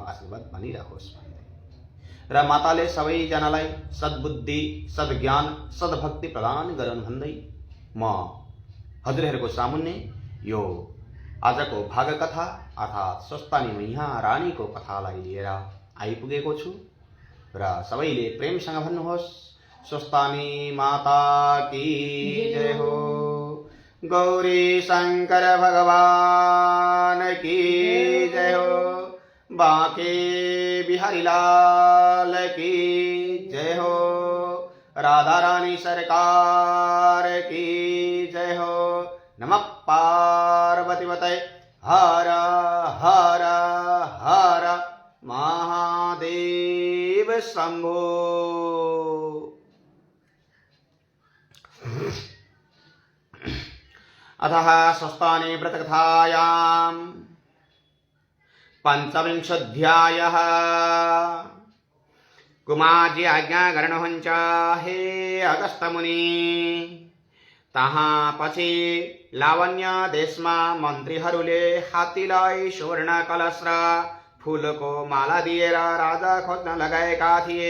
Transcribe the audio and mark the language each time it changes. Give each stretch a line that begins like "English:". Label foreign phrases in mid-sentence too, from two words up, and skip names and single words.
Nepali: आशीर्वाद बनिरहोस् र माताले सबैजनालाई सद्बुद्धि सद्ज्ञान सद्भक्ति प्रदान गरून् भन्दै म हजुरहरूको सामुन्ने यो आजको भाग कथा अर्थात् स्वस्थानी मैया रानीको कथालाई लिएर आइपुगेको छु र सबैले प्रेमसँग भन्नुहोस्
Hindi: स्वस्थानी माता की जय हो, गौरी शंकर भगवान की जय हो, बांके बिहारी लाल की जय हो, राधा रानी सरकार की जय हो।
Sanskrit: नमः पार्वतीपतये हर हर हर महादेव शंभो। अतः स्वस्थानी व्रतकथायां पंचविंशोऽध्यायः।
Nepali: कुमारजी आज्ञा गर्नुहुन्छ हे अगस्त मुनि। तहाँ पछि लावण्य देशमा मन्त्रीहरूले हात्तीलाई सुवर्ण कलश र फूलको माला दिएर राजा खोज्न लगाएका थिए।